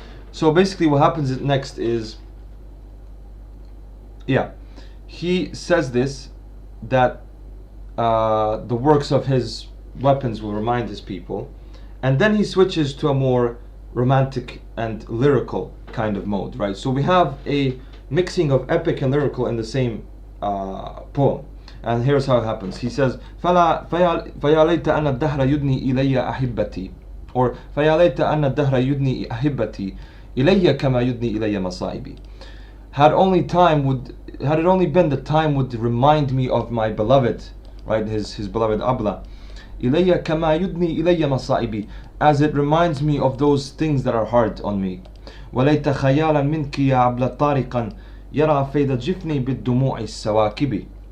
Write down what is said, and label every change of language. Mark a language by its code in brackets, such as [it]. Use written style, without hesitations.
[en] So basically, what happens next is, he says this, that the works of his weapons will remind his people, and then he switches to a more romantic and lyrical kind of mode, right? So we have a mixing of epic and lyrical in the same poem, and here's how it happens. He says, [ar] فَيَا لَيْتَ أَنَّ الدَّهْرَ يُدْنِي إِلَيَّ أَحِبَّتِي, or فَيَا لَيْتَ أَنَّ الدَّهْرَ يُدْنِي أَحِبَّتِي إِلَيَّ كَمَا يُدْنِي إِلَيَّ مَصَائِبِي. [en] Had it only been that time would remind me of my beloved, right, his beloved Abla, [ar] إِلَيَّ كَمَا يُدْنِي إِلَيَّ مَصَائِبِي, [en] as it reminds me of those things that are hard on me. [ar] وَلَيْتَ خَيَالًا مِنْكِ يَا عَبْلَ طَارِقًا يَرَى فَيْدَ جِفْنِي بِالدُّمُوعِ السَّوَاكِبِ.